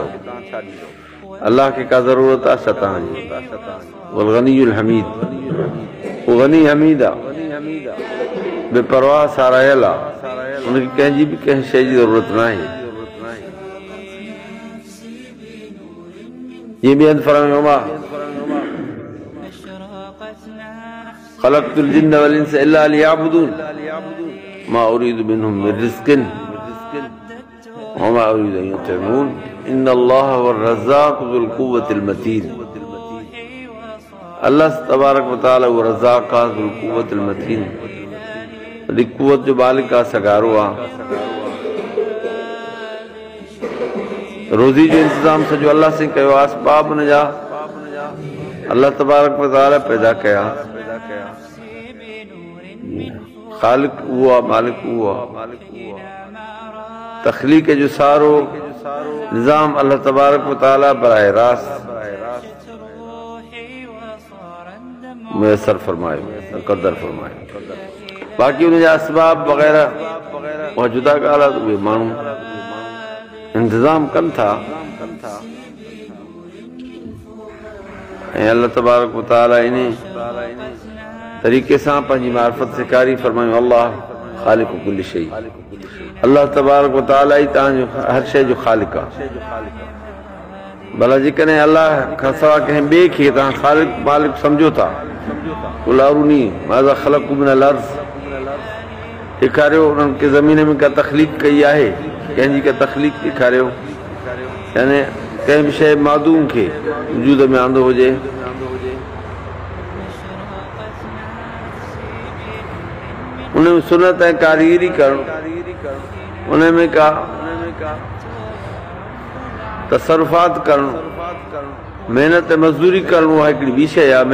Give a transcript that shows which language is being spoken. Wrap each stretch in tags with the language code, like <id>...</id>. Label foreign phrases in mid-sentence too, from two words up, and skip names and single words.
<sd>अलाह खे का ज़रूरत आहे छा तव्हांजी?</sd> <ar>والغني الحميد,</ar> <sd>उहो गनी हमीद आहे, बेपरवाह सारायल आहे, उनखे कंहिंजी बि कंहिं शइ जी ज़रूरत न आहे। ये भी हद फरमायो</sd> <ar>ما خلقت الجن والإنس إلا ليعبدون ما أريد منهم من رزق وما أريد أن يطعمون إن الله هو الرزاق ذو القوة المتين. الله تبارك وتعالى</ar> <sd>वो रज़्ज़ाक़ आहे</sd> <ar>ذو القوة المتين,</ar> <sd>वॾी क़ुव्वत जो मालिक आहे, सगारो आहे। रोज़ी जो इंतज़ाम सॼो अल्लाह से कयो आहे, असबाब हुन जा</sd> <ar>الله تبارك وتعالى</ar> <sd>पैदा कया। ख़ालिक उहो आहे, मालिक उहो आहे। तख़लीक़ जो सारो निज़ाम</sd> <ar>الله تبارك وتعالى</ar> <sd>बराह रास्त मुयसर फरमायो, मुक़द्दर फरमायो। बाक़ी उन जा असबाब वग़ैरह उहा जुदा ॻाल्हि आहे, उहे माण्हू इंतज़ाम कनि था। ऐं</sd> <ar>الله تبارك وتعالى</ar> <sd>इन तरीक़े सां पंहिंजी मारिफत सेखारी फरमायूं</sd> <ar>الله خالق كل شيء. الله تبارك وتعالى</ar> <sd>ई तव्हांजो हर शइ जो ख़ालिक़ आहे। भला जेकॾहिं अल्लाह खां सवाइ कंहिं ॿिए खे तव्हां ख़ालिक़ मालिक सम्झो था,</sd> <ar>قل أروني ماذا خلقت من الأرض,</ar> <sd>ॾेखारियो उन्हनि खे ज़मीन में का तख़लीक़ कई आहे, कंहिंजी का तख़लीक़ ॾेखारियो। यानी कंहिं बि शइ मादूम खे वजूद में आंदो हुजे, उन में सुनत ऐं कारीगरी करणु, उन में का तसरुफ़ात करणु, मेहनत मज़दूरी करणु, उहा हिकिड़ी ॿी शइ आहे।</sd>